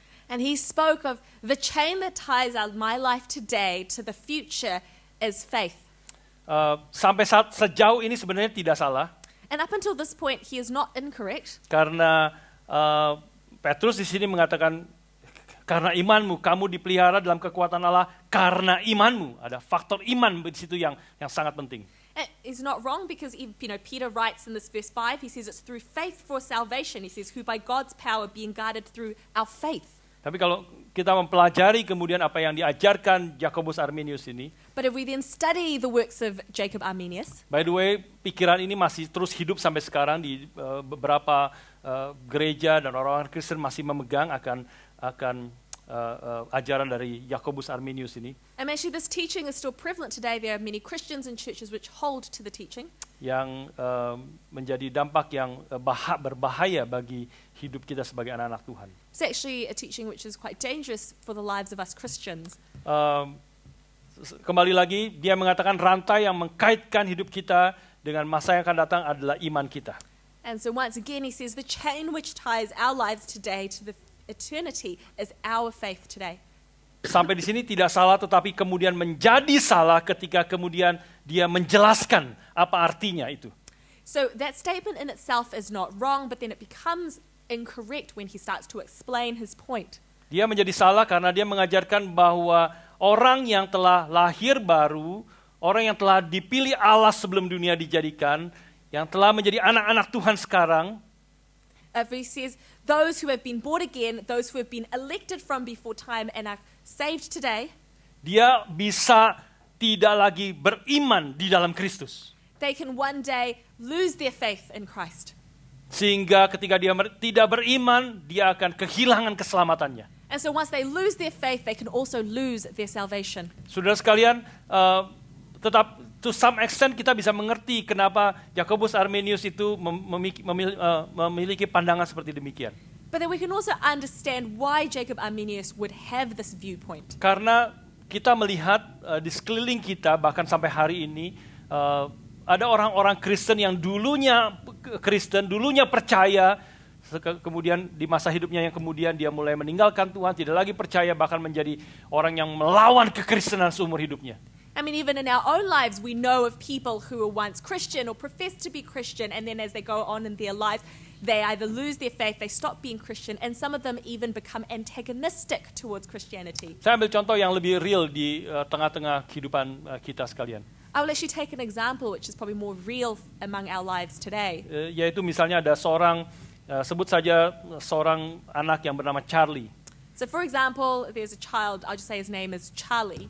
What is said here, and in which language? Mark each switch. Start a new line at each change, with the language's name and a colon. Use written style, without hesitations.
English: And he spoke of the chain that ties my life today to the future is faith.
Indonesian: Sampai sejauh ini sebenarnya tidak salah.
English: And up until this point, he is not incorrect.
Indonesian: Karena Petrus di sini mengatakan, karena imanmu, kamu dipelihara dalam kekuatan Allah karena imanmu. Ada faktor iman di situ yang sangat penting.
English: And he's not wrong because Peter writes in this verse 5, he says it's through faith for salvation. He says, who by God's power being guarded through our faith.
Indonesian: Tapi kalau kita mempelajari kemudian apa yang diajarkan Jacobus Arminius ini.
English: But if we then study the works of Jacob Arminius. By the way,
Indonesian: pikiran ini masih terus hidup sampai sekarang di beberapa gereja dan orang-orang Kristen masih memegang akan ajaran dari Jacobus Arminius ini.
English: And actually this teaching is still prevalent today. There are many Christians and churches which hold to the teaching.
Indonesian: Yang menjadi dampak yang berbahaya bagi hidup kita sebagai anak-anak Tuhan.
English: It's actually a teaching which is quite dangerous for the lives of us Christians.
Indonesian: Kembali lagi, dia mengatakan rantai yang mengkaitkan hidup kita dengan masa yang akan datang adalah iman kita.
English: And so once again he says the chain which ties our lives today to the eternity is our faith today.
Indonesian: Sampai di sini tidak salah, tetapi kemudian menjadi salah ketika kemudian dia menjelaskan apa artinya itu.
English: So that statement in itself is not wrong, but then it becomes incorrect when he starts to explain his point.
Indonesian: Dia menjadi salah karena dia mengajarkan bahwa orang yang telah lahir baru, orang yang telah dipilih Allah sebelum dunia dijadikan, yang telah menjadi anak-anak Tuhan sekarang,
English: he says, those who have been born again, those who have been elected from before time and are saved today,
Indonesian: dia bisa tidak lagi beriman di dalam Kristus.
English: They can one day lose their faith in Christ.
Indonesian: Sehingga ketika dia tidak beriman, dia akan kehilangan keselamatannya.
English: And so once they lose their faith, they can also lose their salvation.
Indonesian: Saudara sekalian, tetap
English: to some extent
Indonesian: kita bisa mengerti kenapa Jacobus Arminius itu memiliki pandangan seperti demikian.
English: But then we can also understand why Jacob Arminius would have this viewpoint.
Indonesian: Karena kita melihat di sekeliling kita, bahkan sampai hari ini, ada orang-orang Kristen yang dulunya Kristen, dulunya percaya, kemudian di masa hidupnya yang kemudian dia mulai meninggalkan Tuhan, tidak lagi percaya, bahkan menjadi orang yang melawan kekristenan seumur hidupnya.
English: I mean, even in our own lives, we know of people who were once Christian or professed to be Christian, and then as they go on in their lives, they either lose their faith, they stop being Christian, and some of them even become antagonistic towards Christianity.
Indonesian: Saya ambil contoh yang lebih real di tengah-tengah kehidupan kita sekalian.
English: I will actually take an example which is probably more real among our lives today.
Indonesian: Yaitu misalnya ada seorang, sebut saja seorang anak yang bernama Charlie.
English: So for example, there's a child, I'll just say his name is Charlie.